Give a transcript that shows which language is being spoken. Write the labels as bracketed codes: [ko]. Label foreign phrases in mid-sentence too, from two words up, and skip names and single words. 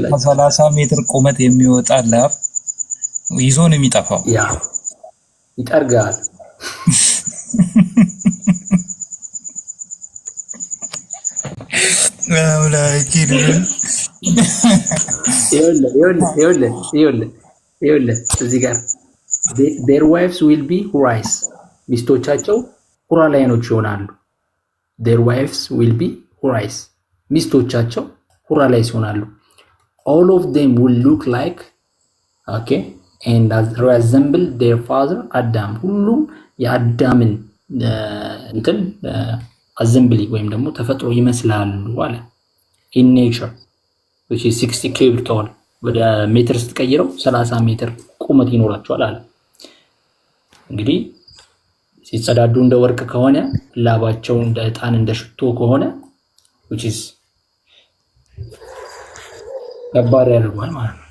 [am] 30 ሜትር ቁመት የሚወጣ ላብ ይዞ ነው የሚጠፋው ያ ይጠርጋል አምላኪን ይኸውልህ እዚህ ጋር [en] their wives will be houris [am] ሚስቶቻቸው ሁራ ላይኖች ይሆናሉ [en] their wives will be houris ሚስቶቻቸው [am] ሁራ ላይ ይሆናሉ [en] all of them will look like okay and resemble their father [am] Adam ሁሉም የአዳምን እንትን assembly ወይም ደግሞ ተፈጥሮ ይመስላሉ አለ [en] in nature which is 60 cubit tall [am] ወደ ሜትር ስትቀይረው 30 ሜትር ቁመት ይኖራቸዋል አለ እንግዲህ ሲጸዳዱ እንደ ወርቅ ከሆነ ላባቸው እንደ ዕጣን እንደ ሽቶ ከሆነ [en] which is [am] ከባድ ያደርጋል ማለት ነው